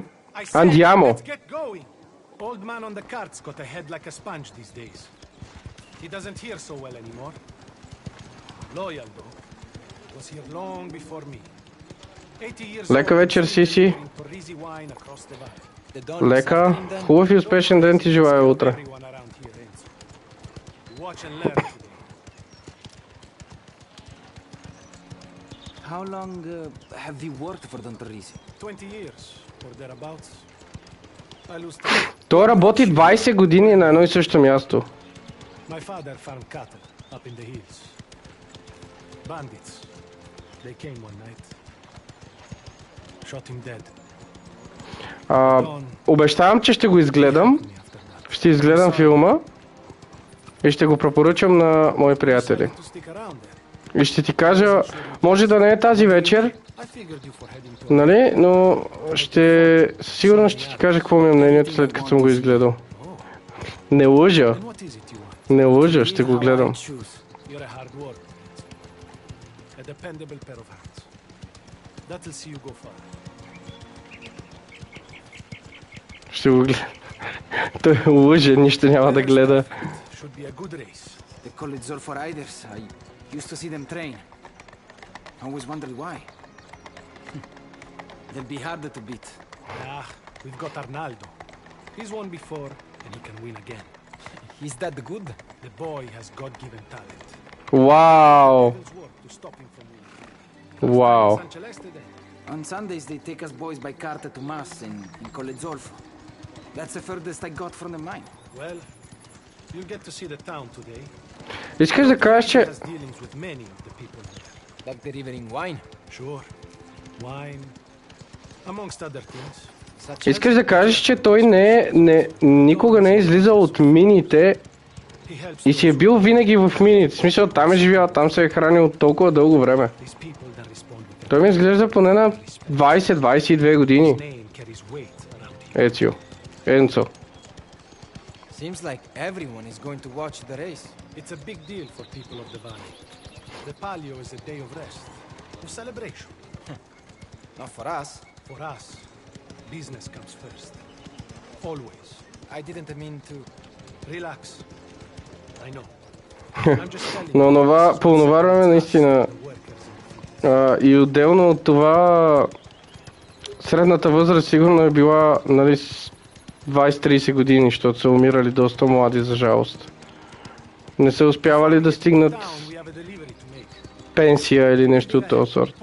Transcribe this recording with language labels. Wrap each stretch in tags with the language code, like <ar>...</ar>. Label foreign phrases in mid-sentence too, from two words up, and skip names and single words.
<bg>Андиамо! Лека вечер, Сиси. Лека. Хубав и успешен ден ти желая утре.</bg> <en>How long have you worked for Don Torrisi? 20 years, or thereabouts. I lose</en> <bg>Той работи 20 години на едно и също място.</bg> <en>My father farmed cattle up in the hills. Bandits. They came one night. Shot him dead.</en> <bg>Обещавам, че ще го изгледам. Ще изгледам филма и ще го препоръчам на мои приятели. И ще ти кажа, може да не е тази вечер, нали, но сигурно ще ти кажа какво ми е мнението след като съм го изгледал. Не лъжа. Не лъжа, ще го гледам. Ще го гледа. Той лъже, нищо няма да гледа.</bg> <en>They call it Zorfo Riders. I used to see them train. I always wondered why. They'll be harder to beat. We've got Arnaldo. He's won before, and he can win again. He's that good? The boy has God-given talent.</en> <bg>Вау!</bg> <en>It's work to stop him from winning.</en> <bg>Вау!</bg> <en>San Celeste then. On Sundays they take us boys by carta to mass in Colle Zolfo. That's the furthest I got from the mine. Well, you'll get to see the town today.</en> <bg>Искаш да кажеш, че...</bg> <en>Has dealings with many of the people there. Like the river in wine. Sure. Wine, amongst other things.</en> <bg>Искаш да кажеш, че той никога не е излизал от мините</bg> <en>He helps</en> <bg>и си е бил винаги в мините. В смисъл, там е живял, там се е хранил толкова дълго време.</bg> <en>these people that respond with their</en> <bg>Той ми изглежда поне на 20-22 години.</bg> <en>name carries weight around here. Ецо. Енцо. Seems like everyone is going to watch the race. It's a big deal for people of the valley. The Palio is a day of rest, of celebration. Not for us. For us, business comes first. Always. I didn't mean to. Relax. I know. I'm just telling</en> <bg>Но по това време наистина</bg> <en>the workers.</en> <bg>и отделно от това средната възраст сигурно е била, нали, 20-30 години, защото са умирали доста млади, за жалост. Не са успявали да стигнат</bg> <en>Down, we have a delivery to make.</en> <bg>пенсия или нещо от този сорт.</bg>